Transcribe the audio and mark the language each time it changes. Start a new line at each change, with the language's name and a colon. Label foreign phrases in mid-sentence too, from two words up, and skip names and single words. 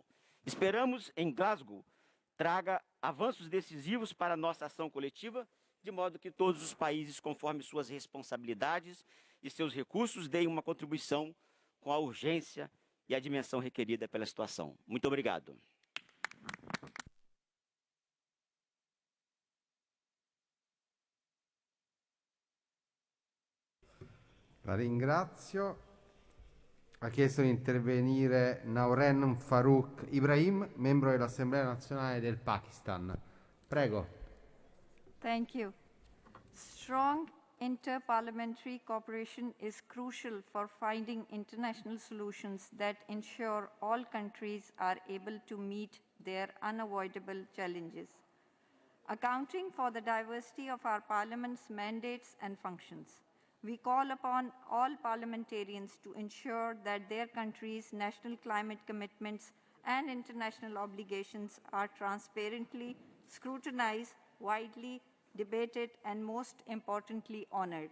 Portuguese: Esperamos, em Glasgow, traga avanços decisivos para a nossa ação coletiva, de modo que todos os países, conforme suas responsabilidades e seus recursos, deem uma contribuição com a urgência e a dimensão requerida pela situação. Muito obrigado.
Italian: La ringrazio. Ha chiesto di intervenire Nauren Farouk Ibrahim, membro dell'Assemblea Nazionale del Pakistan. Prego.
English: Thank you. Strong interparliamentary cooperation is crucial for finding international solutions that ensure all countries are able to meet their unavoidable challenges. Accounting for the diversity of our Parliament's mandates and functions, we call upon all parliamentarians to ensure that their country's national climate commitments and international obligations are transparently scrutinized, widely debated, and most importantly, honored.